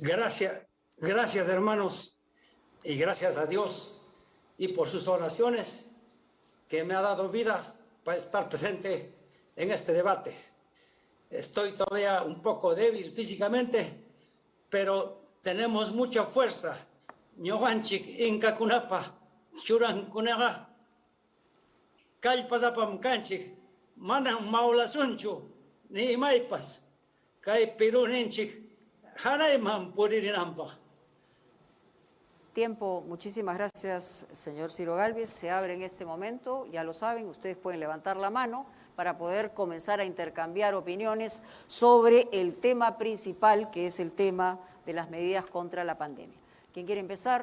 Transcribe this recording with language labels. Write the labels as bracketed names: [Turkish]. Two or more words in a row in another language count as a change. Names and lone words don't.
[Spanish] Gracias hermanos, y gracias a Dios y por sus oraciones que me ha dado vida para estar presente en este debate. Estoy todavía un poco débil físicamente, pero tenemos mucha fuerza. [Quechua] Ñoganchik inka kunapa, churan kunaga, kallpasapam kanchik, manan maulasunchu, ni maipas, kay Perú ninchik, hanayman puririnampa. [Spanish] Tiempo. Muchísimas gracias, señor Ciro Gálvez. Se abre en este momento, ya lo saben, ustedes pueden levantar la mano para poder comenzar a intercambiar opiniones sobre el tema principal, que es el tema de las medidas contra la pandemia. ¿Quién quiere empezar?